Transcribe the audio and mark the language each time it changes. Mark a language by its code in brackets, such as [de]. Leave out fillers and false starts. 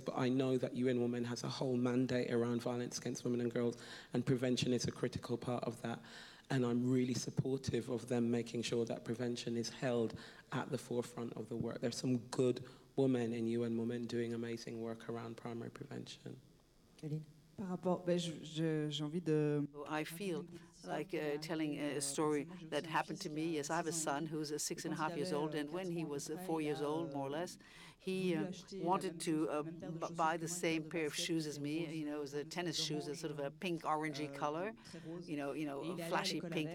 [en] But I know that UN Women has a whole mandate around violence against women and girls, and prevention is a critical part of that. And I'm really supportive of them making sure that prevention is held at the forefront of the work. There's some good women in UN Women doing amazing work around primary prevention. [fr] Par rapport, j'ai envie de... [en] I feel like telling a story that happened to me. Yes, I have a son who's 6.5 years old, and when he was 4 years old, more or less, he wanted to buy the same pair of shoes as me. It was tennis shoes, a sort of a pink orangey color, flashy pink.